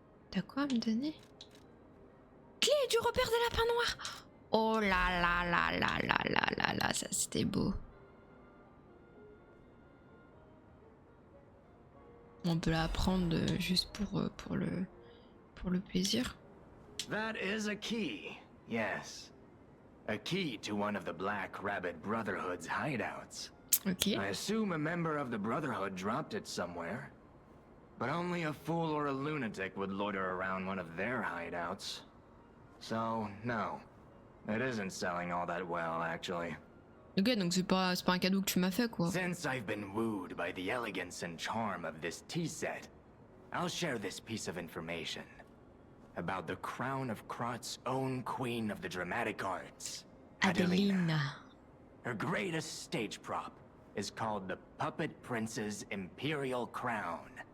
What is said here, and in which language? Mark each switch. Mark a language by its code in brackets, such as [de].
[fr] T'as quoi à me donner? Clé du repère des lapins noirs. Oh là là là là là là là là, ça c'était beau. On peut la prendre juste pour le plaisir. [en] That is a key, yes. A key to one of the Black Rabbit Brotherhood's hideouts. Ok. I assume a member of the Brotherhood dropped it somewhere. But only a fool or a lunatic would loiter around one of their hideouts. So, no. It isn't selling all that well, actually. [fr] Ok, donc c'est pas un cadeau que tu m'as fait, quoi. [en] Since I've been wooed by the elegance and charm of this tea set, I'll share this piece of information about the crown of Krot's own queen of the dramatic arts, Adelina. Her greatest stage prop is called the Puppet Prince's Imperial Crown.